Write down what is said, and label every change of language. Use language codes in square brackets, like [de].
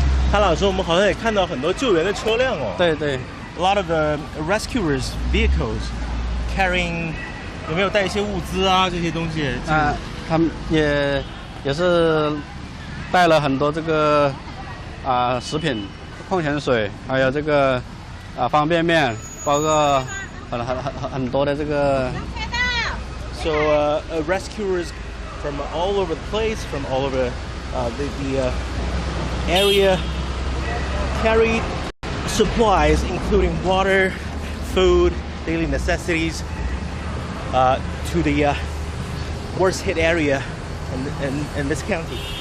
[zh] 潘老师，我们好像也看到很多救援的车辆哦。对对。 [en] A lot of the rescuers vehicles carrying [zh] 有没有带一些物资啊这些东西？啊，他们也是带了很多这个食品、矿泉水，还有这个方便面，包括很多的这个。 [en] So rescuers from all over the place, from all over the area, carried supplies including water, food, daily necessities to the worst hit area in this county.